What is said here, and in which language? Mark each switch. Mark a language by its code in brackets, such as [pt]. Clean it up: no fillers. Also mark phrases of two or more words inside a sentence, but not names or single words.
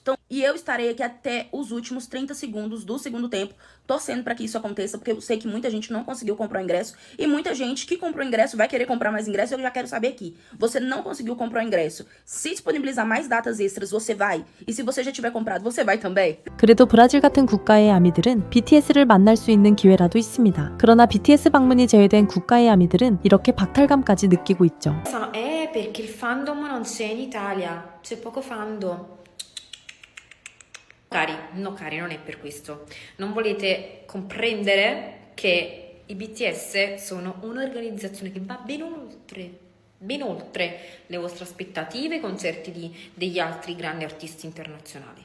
[pt] Então, e eu estarei aqui até os últimos 30 segundos do segundo tempo, torcendo pra que isso aconteça, porque eu sei que muita gente não conseguiu comprar o ingresso, e muita gente que comprou o ingresso vai querer comprar mais ingresso. Eu já quero saber aqui, você não conseguiu comprar o ingresso, se disponibilizar mais datas extras, você vai? E se você já tiver comprado, você vai também? [ko] 그래도 브라질 같은 국가의 아미들은 BTS를 만날 수 있는 기회라도 있습니다. 그러나 BTS 방문이 제외된 국가의 아미들은 이렇게 박탈감까지 느끼고 있죠. [it] Perché il fandom non c'è in Italia, c'è poco fandom. Cari, no cari, non è per questo. Non volete comprendere che i BTS sono un'organizzazione che va ben oltre le vostre aspettative, i concerti degli altri grandi artisti internazionali.